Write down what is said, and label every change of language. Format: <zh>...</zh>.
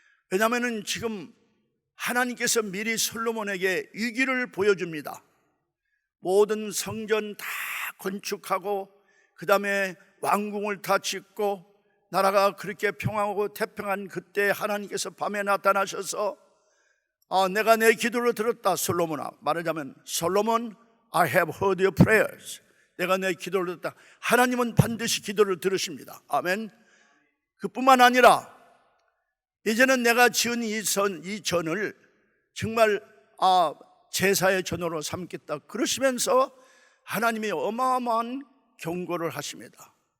<ko>왜냐하면 지금 하나님께서 미리 솔로몬에게 위기를 보여줍니다. 모든 성전 다 건축하고 그 다음에 왕궁을 다 짓고 나라가 그렇게 평화하고 태평한 그때 하나님께서 밤에 나타나셔서 내가 내 기도를 들었다. 솔로몬아, 말하자면</ko> <en>솔로몬, I have heard your prayers.</en> <ko>내가 내 기도를 들었다. 하나님은 반드시 기도를 들으십니다. 아멘. 그뿐만 아니라 이제는 내가 지은 이 전을 정말 제사의 전으로 삼겠다. 그러시면서 하나님이 어마어마한 경고를 하십니다.</ko>